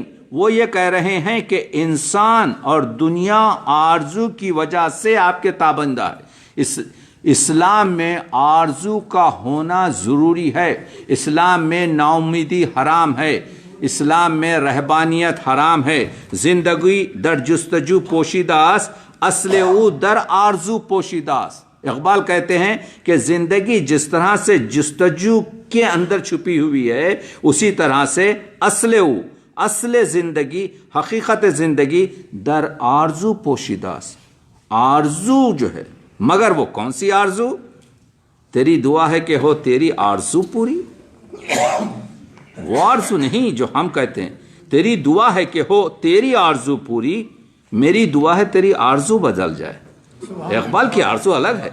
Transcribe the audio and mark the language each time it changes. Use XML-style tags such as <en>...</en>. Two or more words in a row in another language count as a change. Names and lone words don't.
<ur>وہ یہ کہہ رہے ہیں کہ انسان اور دنیا آرزو کی وجہ سے آپ کے تابندہ ہے. اسلام میں آرزو کا ہونا ضروری ہے. اسلام میں ناامیدی حرام ہے. اسلام میں رہبانیت حرام ہے.</ur> <fa>زندگی در جستجو پوشیداس اصل او در آرزو پوشیداس.</fa> <ur>اقبال کہتے ہیں کہ زندگی جس طرح سے جستجو کے اندر چھپی ہوئی ہے اسی طرح سے اصل زندگی، حقیقت زندگی</ur> <fa>در آرزو پوشیداس.</fa> <ur>آرزو جو ہے، مگر وہ کون سی آرزو؟ تیری دعا ہے کہ ہو تیری آرزو پوری. وہ آرزو نہیں جو ہم کہتے ہیں. تیری دعا ہے کہ ہو تیری آرزو پوری، میری دعا ہے تیری آرزو بدل جائے. اقبال کی آرزو الگ ہے.</ur>